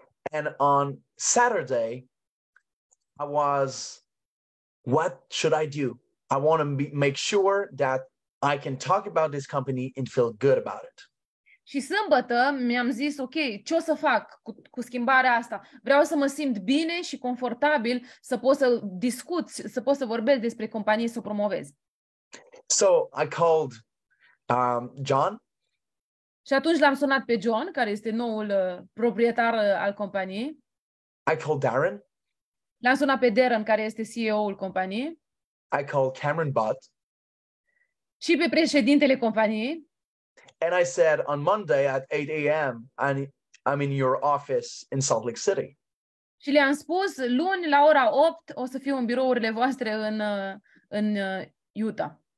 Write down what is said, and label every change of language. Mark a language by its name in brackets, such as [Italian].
[English] And on Saturday, I was, what should I do? I want to make sure that I can talk about this company and feel good about it. [Romanian] Și sâmbătă mi-am zis, ok, ce o să fac cu schimbarea asta? Vreau să mă simt bine și confortabil, să pot să discut, să pot să vorbesc despre companie, să o promovez. [English] So I called John. [Romanian] Și atunci l-am sunat pe John, care este noul proprietar al companiei. [English] I called Darren. [Romanian] L-am sunat pe Darren, care este CEO-ul companiei. [English] I called Cameron Butt. [Romanian] Și pe președintele companiei. [English] And I said, on Monday at 8 a.m., I'm in your office in Salt Lake City. [Romanian] Și le-am spus, luni la ora 8 o să fiu în birourile voastre în Utah.